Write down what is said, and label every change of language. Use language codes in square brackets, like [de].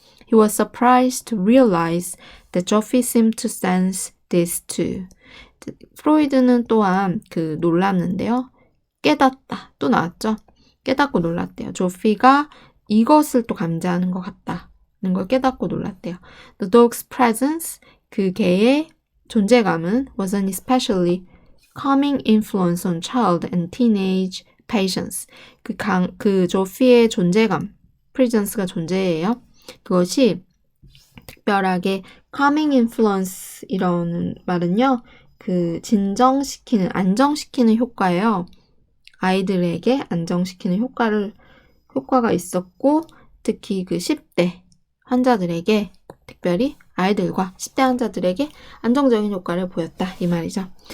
[en] He was surprised to realize that Joffrey seemed to sense this too. [ko] 프로이드는 또한 놀랐는데요. 깨닫다. 또 나왔죠. 깨닫고 놀랐대요. 조피가 이것을 또 감지하는 것 같다는 걸 깨닫고 놀랐대요. [en] The dog's presence, [ko] 그 개의 존재감은 [en] was an especially calming influence on child and teenage patients. [ko] 그 조피의 존재감, presence가 존재예요. 그것이 특별하게 calming influence 이런 말은요, 진정시키는, 안정시키는 효과예요. 아이들에게 안정시키는 효과가 있었고, 특히 10대 환자들에게, 특별히 아이들과 10대 환자들에게 안정적인 효과를 보였다. 이 말이죠.